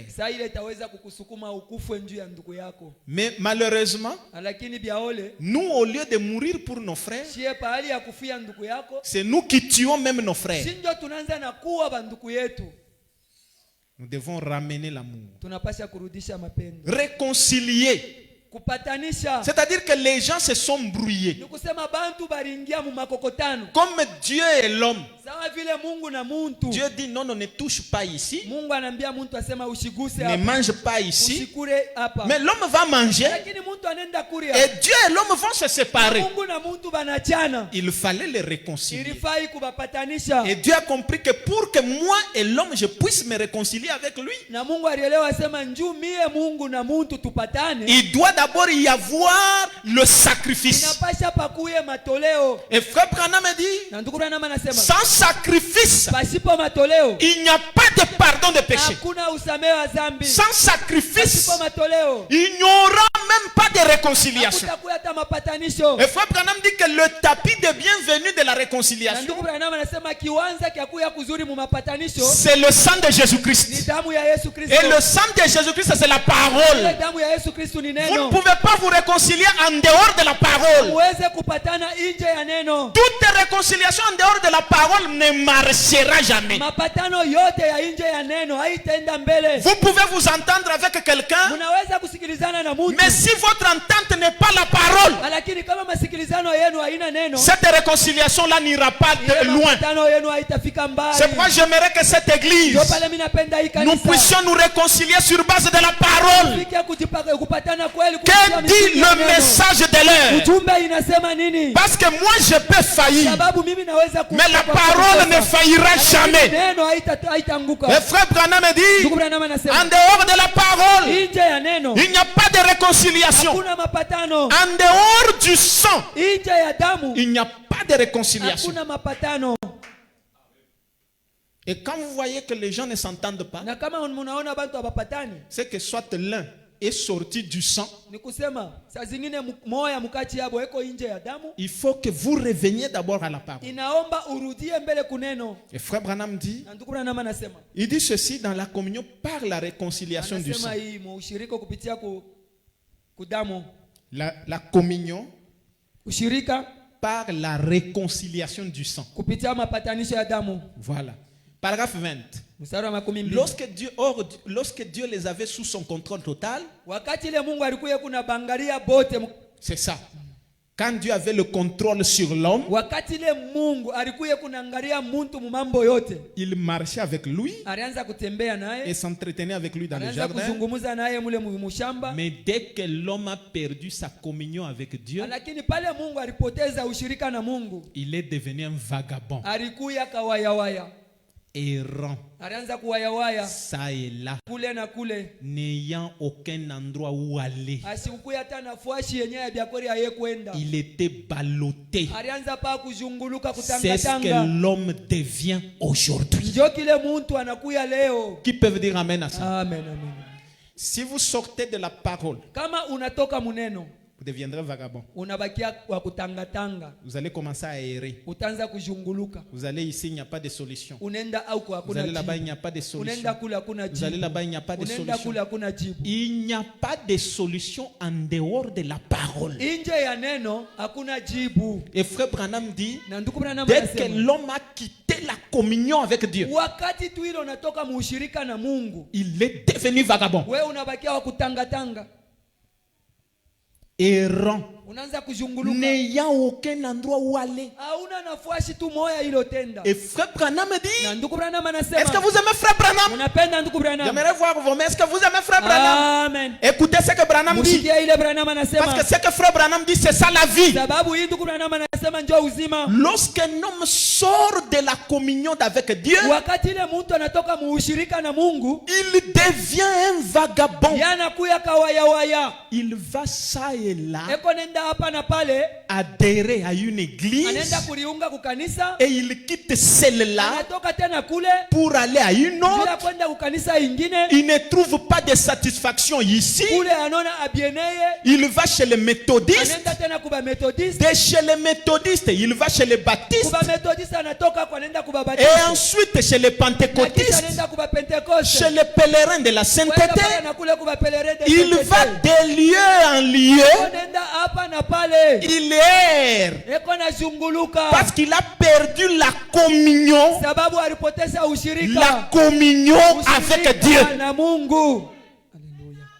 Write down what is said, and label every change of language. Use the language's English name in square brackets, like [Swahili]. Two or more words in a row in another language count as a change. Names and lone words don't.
[Swahili] saa ile itaweza kukusukuma ukufwe njuu ya ndugu yako. [French] Mais malheureusement, [Swahili] Lakini biaole [French] nous, au lieu de mourir pour nos frères, [Swahili] shie pahali ya kufia ndugu yako, [French] c'est nous qui tuons même nos frères. [Swahili] sinjo tunaanza na kuwa bandugu yetu. [French] Nous devons ramener l'amour. [Swahili] Tunapasha kurudisha mapendo, [French] Réconcilier. [Swahili] kupatanisha. [French] C'est-à-dire que les gens se sont brouillés. [Swahili] Ni kusema bantu baringia mu makokotano. [French] Comme Dieu est l'homme. [Swahili] Sawa vile Mungu na muntu. [French] Dieu dit non, ne touche pas ici. [Swahili] Mungu anambia muntu asema usiguse [French] Ne [Swahili] hapa. [French] mange pas ici. [Swahili] Usikure hapa. [French] Mais l'homme va manger. [Swahili] Lakini muntu anenda kuria. [French] Et Dieu et l'homme vont se séparer. [Swahili] Mungu na muntu banachana. [French] Il fallait les réconcilier. [Swahili] Ilifai kubapatanisha. [French] Et Dieu a compris que pour que moi et l'homme je puisse me réconcilier avec lui, [Swahili] Na Mungu alielewa asema njuu mie Mungu na muntu tupatane. [French] il doit d'abord y avoir le sacrifice. [Swahili] Inapasha pakuye matoleo. [French] Et frère Branham me dit, [Swahili] Na ndugu Branham anasema [French] sans sacrifice, [Swahili] pasipo matoleo [French] il n'y a pas de pardon de péché. [Swahili] hakuna usamehe wa dhambi. [French] Sans sacrifice, [Swahili] Pasipo matoleo [French] il n'y aura même pas de réconciliation. [Swahili] hakutakuwa hata mapatanisho. [French] Et frère Branham dit que le tapis de bienvenue de la [Swahili] Na [French] réconciliation, [Swahili] ndugu Branham anasema kiwanza kya kuya kuzuri mu mapatanisho [French] c'est le sang de [Swahili] ni [French] Jésus-Christ. [Swahili] damu ya Yesu Kristo. [French] Et le sang de Jésus-Christ, c'est la [Swahili] Ile [French] parole. [Swahili] damu ya Yesu Kristo ni [French] Vous ne [Swahili] neno. [French] pouvez pas vous réconcilier en dehors de la parole. [Swahili] Uweze kupatana nje ya neno. [French] Toute réconciliation en dehors de la parole ne marchera jamais. [Swahili] Mapatano yote ya nje ya neno haitaenda mbele. [French] Vous pouvez vous entendre avec quelqu'un, [Swahili] Munaweza kusikilizana na mtu. [French] mais si votre entente n'est pas la parole, [Swahili] Lakini kama masikilizano yenu haina neno, [French] cette réconciliation-là n'ira pas [Swahili] ile [French] loin. [Swahili] mapatano yenu haitafika mbali. [French] C'est pourquoi j'aimerais que cette église, [Swahili] Ndio pale mimi napenda hii [French] nous [Swahili] kanisa. [French] puissions nous réconcilier sur base de la parole. [Swahili] Fikia kupatana kweli [French] Que [Swahili] kupitia [French] dit [Swahili] misingi ya [French] le [Swahili] neno. [French] message de l'heure? [Swahili] Ujumbe inasema nini? [French] Parce que moi je peux faillir, [Swahili] Sababu mimi naweza [French] mais la parole ne faillira jamais. [Swahili] Neno haitaanguka. [French] Et frère Branham me dit, [Swahili] Ndugu Branham anasema [French] en dehors de la parole, [Swahili] nje ya neno [French] il n'y a pas de réconciliation. [Swahili] hakuna mapatano. [French] En dehors du sang, [Swahili] Nje ya damu [French] il n'y a pas de réconciliation. [Swahili] hakuna mapatano. [French] Et quand vous voyez que les gens ne s'entendent pas, [Swahili] Na kama mnaona bantu hawapatani, [French] c'est que soit l'un est sorti du sang, [Swahili] ni kusema saa zingine moya mkati yabo eko nje ya damu. [French] il faut que vous reveniez d'abord à la parole. [Swahili] Inaomba urudie mbele kuneno. [French] Et frère Branham dit, [Swahili] Na ndugu Branham anasema [French] il dit ceci dans la communion par la réconciliation du sang. [Swahili] anasema hii ushirika kupitia kudamu. [French] La communion [Swahili] Ushirika [French] par la réconciliation du sang. [Swahili] kupitia mapatanisho ya damu. [French] Voilà. Paragraphe 20. [Swahili] Mstari wa 12. [French] Lorsque Dieu les avait sous son contrôle total, [Swahili] Wakati ile Mungu alikuwa kuna bangalia bote. [French] c'est ça. Quand Dieu avait le contrôle sur l'homme, [Swahili] Wakati ile Mungu alikuwa kuna angalia muntu mu mambo yote. [French] il marchait avec lui [Swahili] Alianza kutembea [French] et [Swahili] naye. [French] s'entretenait avec lui dans le [Swahili] Alianza [French] jardin. [Swahili] kuzungumza naye mule mushamba. [French] Mais dès que l'homme a perdu sa communion avec Dieu, [Swahili] Lakini pale Mungu alipoteza ushirika na Mungu, [French] il est devenu un vagabond, [Swahili] alikuya kawayawaya. [French] errant, [Swahili] Alianza kuwayawaya [French] ça et là, [Swahili] kule na kule. [French] n'ayant aucun endroit où aller. [Swahili] Asikukuya hata nafasi yenyewe ya biakweli aye kwenda. [French] Il était ballotté. [Swahili] Alianza pa kuzunguluka [French] C'est ce que [Swahili] kutangatanga. [French] l'homme devient aujourd'hui. [Swahili] Ndio kile muntu anakuya leo. [French] Qui peuvent dire amen à ça? Amen, amen. Si vous sortez de la parole, [Swahili] Kama unatoka muneno, [French] vous deviendrez vagabond. [Swahili] unabakia wa kutangatanga. [French] Vous allez commencer à errer. [Swahili] Utaanza kuzunguluka. [French] Vous allez ici, il n'y a pas de solution. [Swahili] Unenda au kwa [French] Vous [Swahili] hakuna [French] allez là-bas, il [Swahili] jibu. [French] n'y a pas de [Swahili] Unenda [French] solution. [Swahili] kule hakuna [French] Vous allez [Swahili] jibu. [French] là-bas, il n'y a pas de [Swahili] Unenda [French] solution. [Swahili] kule hakuna jibu. [French] Il n'y a pas de solution en dehors de la parole. [Swahili] Nje ya neno hakuna jibu. [French] Et frère Branham dit, [Swahili] Na ndugu Branham [French] dès que [Swahili] anasema, [French] l'homme a quitté la communion avec Dieu, [Swahili] wakati tu ile unatoka muushirika na Mungu, [French] il est devenu vagabond, [Swahili] wewe unabakia wa kutangatanga, [French] errant, [Swahili] unaanza kuzunguluka, [French] n'ayant aucun endroit où aller. [Swahili] hauna nafasi tu moya ilotenda. [French] Et frère Branham [Swahili] Na [French] dit, [Swahili] ndugu Branham [French] est-ce que [Swahili] anasema, [French] vous aimez frère Branham? [Swahili] unapenda ndugu Branham? [French] J'aimerais voir vos mains. Est-ce que vous aimez frère Branham? Amen. Écoutez ce que Branham dit. [Swahili] Mushikia ile Branham [French] Parce [Swahili] anasema, [French] que ce que frère Branham dit, c'est ça la vie. [Swahili] sababu hii ndugu Branham anasema njoo uzima. [French] Lorsqu'un homme sort de la communion avec Dieu, [Swahili] Wakati ile mtu anatoka muushirika na Mungu, [French] il devient un vagabond. [Swahili] yana kuya kawaya waya. [French] Il va ça et là [Swahili] Eko nenda hapa na pale, [French] adhérer à une église [Swahili] anaenda kuliunga kukanisa, [French] et il quitte celle-là [Swahili] anatoka tena kule [French] pour aller à une [Swahili] bila [French] autre. [Swahili] kwenda kukanisa ingine, [French] Il ne trouve pas de satisfaction ici. [Swahili] kule anaona abieneye, [French] Il va chez les méthodistes. [Swahili] anaenda tena kuba methodiste, [French] De chez les méthodistes, il va chez les baptistes. [Swahili] kuba methodiste anatoka kwa nenda kuba [French] Et [Swahili] baptiste, [French] ensuite chez les [Swahili] na kisha [French] pentecôtistes, [Swahili] anaenda kuba pentecoste, [French] chez les pèlerins de la [Swahili] kwenda [French] sainteté. [Swahili] pale na kule kuba [French] pèlerin de Il sainteté. va de lieu en lieu. [Swahili] Anaenda hapa na pale, [French] Il erre [Swahili] eko na zunguluka [French] parce qu'il a perdu la communion, [Swahili] sababu alipoteza [French] la [Swahili] ushirika [French] communion avec Dieu. [Swahili] na Mungu. Haleluya.